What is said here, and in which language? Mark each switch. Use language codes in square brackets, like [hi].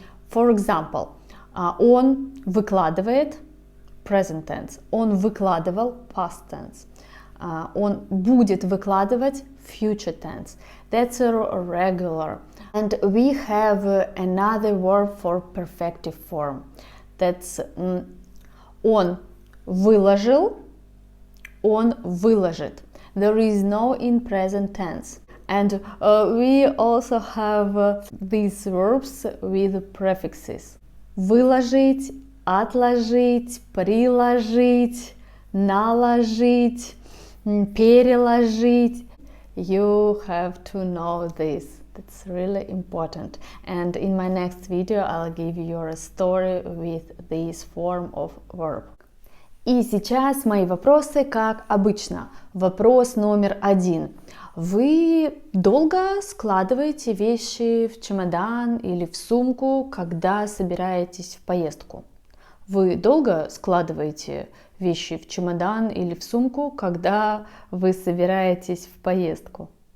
[en] For example, [ru] он выкладывает, [en] present tense. [ru] Он выкладывал, [en] past tense. [ru] Он будет выкладывать, [en] future tense. That's a regular. And we have another verb for perfective form. That's [ru] он выложил, он выложит. [en] There is no in present tense. And we also have these verbs with prefixes. [ru] Выложить, отложить, приложить, наложить, переложить. [en] You have to know this. It's really important. And in my next video I'll give you a story with this form of verb. [ru] И сейчас мои вопросы, как обычно. Вопрос номер 1. Вы долго складываете вещи в чемодан или в сумку, когда собираетесь в поездку? Вы долго складываете вещи в чемодан или в сумку, когда вы собираетесь в поездку?